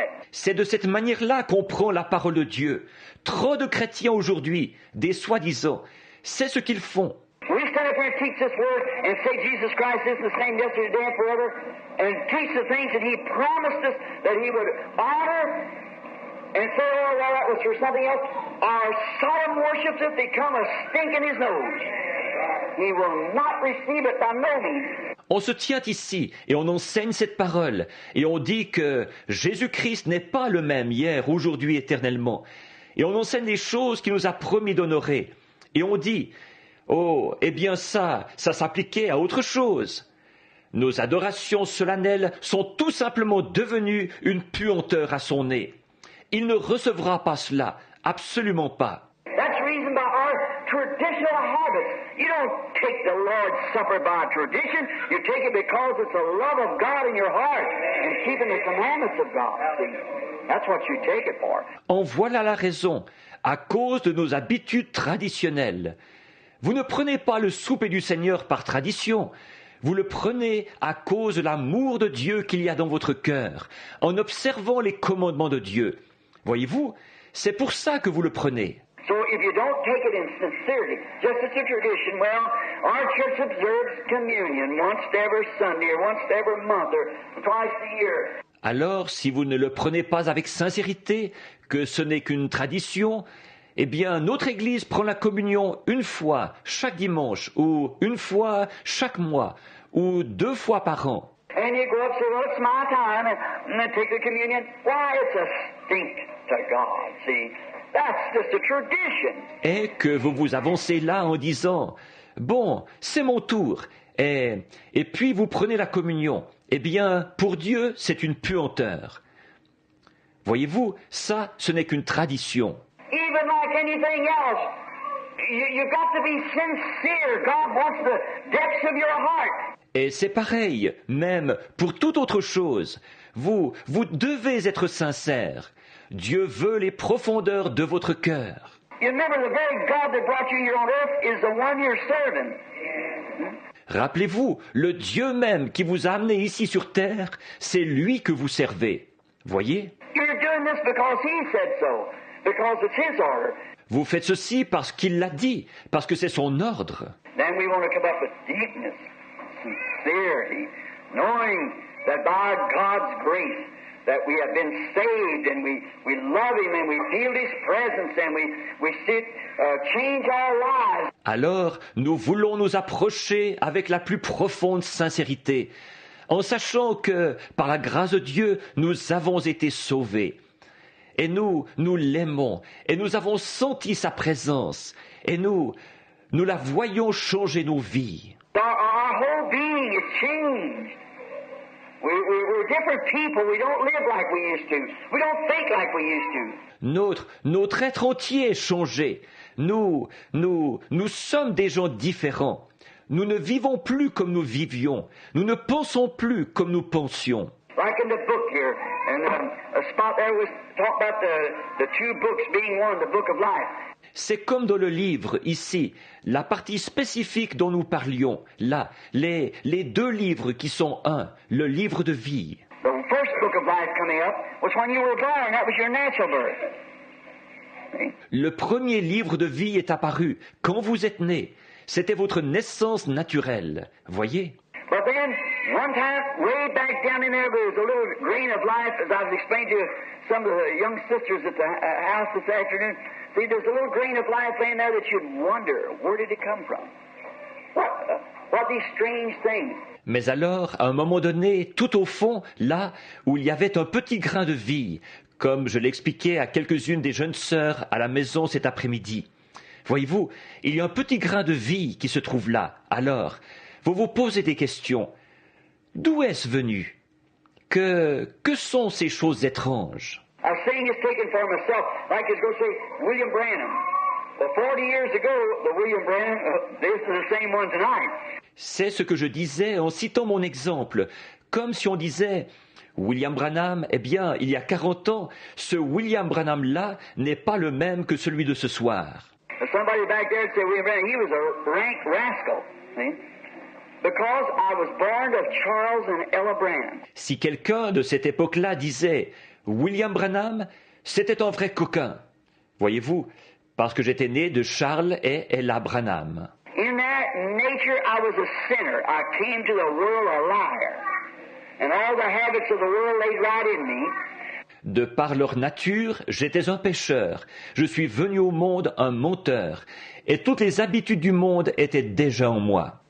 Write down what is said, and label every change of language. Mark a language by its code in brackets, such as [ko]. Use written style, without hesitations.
[fr] C'est de cette manière-là qu'on prend la parole de Dieu. Trop de chrétiens aujourd'hui, des soi-disant, c'est ce qu'ils font. [en] We stand up here and teach this word and say Jesus Christ is the same yesterday, today, and forever, and teach the things that He promised us that He would honor, and say, oh, well, that was for something else. Our solemn worships it become a stink in His nose. He will not receive it by no means. [fr] On se tient ici et on enseigne cette parole et on dit que Jésus-Christ n'est pas le même hier, aujourd'hui, éternellement. Et on enseigne les choses qu'il nous a promis d'honorer. Et on dit, oh, eh bien ça s'appliquait à autre chose. Nos adorations solennelles sont tout simplement devenues une puanteur à son nez. Il ne recevra pas cela, absolument pas. [en] That's the reason by our traditional habits. You don't take the Lord's Supper by tradition. You take it because it's the love of God in your heart and keeping the commandments of God. See, that's what you take it for. [fr] En voilà la raison, à cause de nos habitudes traditionnelles. Vous ne prenez pas le souper du Seigneur par tradition. Vous le prenez à cause de l'amour de Dieu qu'il y a dans votre cœur, en observant les commandements de Dieu. Voyez-vous, c'est pour ça que vous le prenez. [en] So if you don't take it in sincerity, just as a tradition, well, our church observes communion once every Sunday or once every month or twice a year. [fr] Alors, si vous ne le prenez pas avec sincérité, que ce n'est qu'une tradition, eh bien, notre Église prend la communion une fois chaque dimanche, ou une fois chaque mois, ou 2 fois par an. [en] And you go up and say, well, it's my time, and then take the communion. Why, it's a stink to God, see. That's just a tradition. [fr] Et que vous vous avancez là en disant, bon, c'est mon tour, et puis vous prenez la communion. Eh bien, pour Dieu, c'est une puanteur. Voyez-vous, ça, ce n'est qu'une tradition. [en] Even like anything else, you've got to be sincere. God wants the depths of your heart. [fr] Et c'est pareil, même pour toute autre chose. Vous devez être sincère. Dieu veut les profondeurs de votre cœur. [en] You remember the very God that brought you here on earth is the one you're serving. [fr] Rappelez-vous, le Dieu même qui vous a amené ici sur terre, c'est lui que vous servez. Voyez? [en] You're doing this because He said so, because it's His order. [fr] Vous faites ceci parce qu'il l'a dit, parce que c'est son ordre. [en] Then we want to come up with deepness, sincerity, knowing that by God's grace that we have been saved and we love Him and we feel His presence and we see it change our lives. [fr] Alors, nous voulons nous approcher avec la plus profonde sincérité, en sachant que, par la grâce de Dieu, nous avons été sauvés. Et nous l'aimons, et nous avons senti sa présence, et nous la voyons changer nos vies. [en] Our whole being is changed. We're different people. We don't live like we used to. We don't think like we used to. [fr] Notre être entier est changé. Nous sommes des gens différents. Nous ne vivons plus comme nous vivions. Nous ne pensons plus comme nous pensions. [en] Like in the book here, and a spot there was talk about the 2 books being one, the book of life. [fr] C'est comme dans le livre, ici, la partie spécifique dont nous parlions, là, les 2 livres qui sont un, le livre de vie. [en] The first book of life coming up was when you were born. That was your natural birth. See? [fr] Le premier livre de vie est apparu quand vous êtes né. C'était votre naissance naturelle. Voyez? [en] But then, one time, way back down in there was a little grain of life, as I was explaining to some of the young sisters at the house this afternoon. See, there's a little grain of life laying there that you'd wonder, where did it come from? What these strange things? [fr] Mais alors, à un moment donné, tout au fond, là où il y avait un petit grain de vie, comme je l'expliquais à quelques-unes des jeunes sœurs à la maison cet après-midi. Voyez-vous, il y a un petit grain de vie qui se trouve là. Alors, vous vous posez des questions. D'où est-ce venu? Que sont ces choses étranges? [en] I was saying this taken for myself, like I was going to say William Branham. Well, 40 years ago, the William Branham, this is the same one tonight. [fr] C'est ce que je disais en citant mon exemple, comme si on disait William Branham, eh bien, il y a 40 ans, ce William Branham-là n'est pas le même que celui de ce soir. [en] Somebody back there said William Branham, he was a rank rascal, see? Because I was born of Charles and Ella Branham. [fr] Si quelqu'un de cette époque-là disait William Branham, c'était un vrai coquin. Voyez-vous, parce que j'étais né de Charles et Ella Branham. [en] In that nature, I was a sinner. I came to the world a liar. And all the habits of the world laid right in me. [fr] De par leur nature, j'étais un pécheur. Je suis venu au monde un menteur. Et toutes les habitudes du monde étaient déjà en moi.